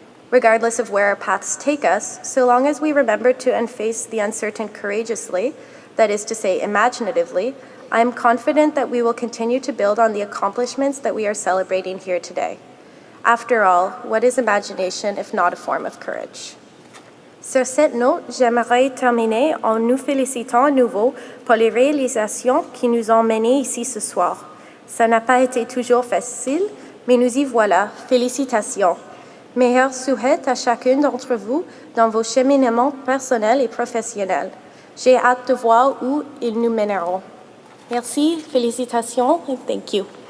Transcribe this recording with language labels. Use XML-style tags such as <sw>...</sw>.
<en>Regardless of where our paths take us, so long as we remember to face the uncertain courageously, that is to say, imaginatively, I am confident that we will continue to build on the accomplishments that we are celebrating here today. After all, what is imagination if not a form of courage?</en> <fr>Sur cette note, j'aimerais terminer en nous félicitant à nouveau pour les réalisations qui nous ont menés ici ce soir. Ça n'a pas été toujours facile, mais nous y voilà. Félicitations. Meilleurs souhaits à chacune d'entre vous dans vos cheminements personnels et professionnels. J'ai hâte de voir où ils nous mèneront. Merci, félicitations,</fr> <en>and thank you.</en>